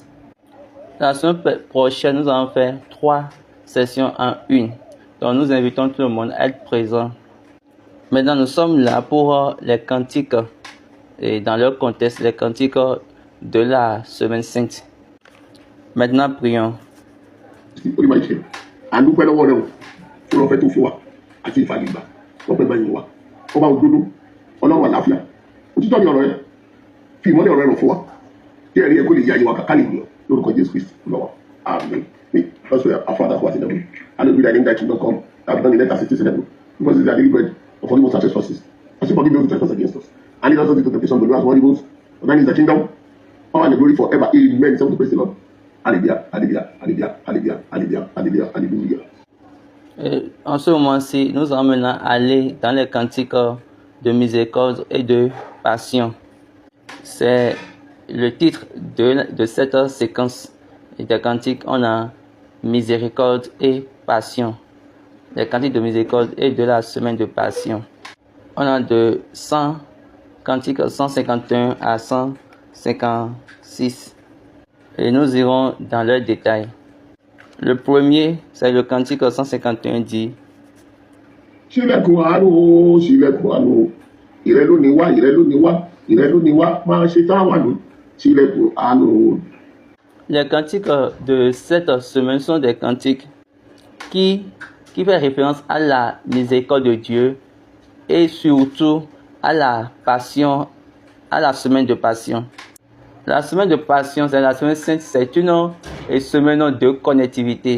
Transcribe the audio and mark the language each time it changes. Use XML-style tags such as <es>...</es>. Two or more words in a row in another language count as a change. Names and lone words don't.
<fr>La semaine prochaine, nous allons faire 3 sessions en une. Donc nous invitons tout le monde à être présent. Maintenant, nous sommes là pour les cantiques et dans leur contexte, les cantiques de la semaine sainte. Maintenant, prions. Amen.</fr> <en>That's where our Father who art in heaven, hallowed be thy name, thy kingdom come, thy will be done in earth as it is in heaven. Give us this day our daily bread, and forgive us our trespasses, as we forgive those who trespass against us. And lead us not into temptation, but deliver us from evil. For thine is the kingdom, power and the glory forever. Amen. Someone to praise the Lord. Hallelujah, hallelujah, hallelujah, hallelujah, hallelujah, hallelujah, hallelujah.</en> <fr>En ce moment-ci, nous allons maintenant aller dans les cantiques de miséricorde et de passion. C'est le titre de cette séquence des cantiques. On a miséricorde et passion. Les cantiques de miséricorde et de la semaine de passion. On a de cantiques 151 à 156. Et nous irons dans leurs détails. Le premier, c'est le cantique 151 dit:</fr> <yo>Ṣílẹ̀kùn àánú, ṣílẹ̀kùn àánú, ìrẹ lónìí wá, ìrẹ lónìí wá, ìrẹ lónìí wá, máa ṣe táwọn àánú, ṣílẹ̀kùn àánú.</yo> <fr>Les cantiques de cette semaine sont des cantiques qui font référence à la miséricorde de Dieu et surtout à la passion, à la semaine de passion. La semaine de passion, c'est la semaine sainte, c'est une semaine de connectivité.</fr>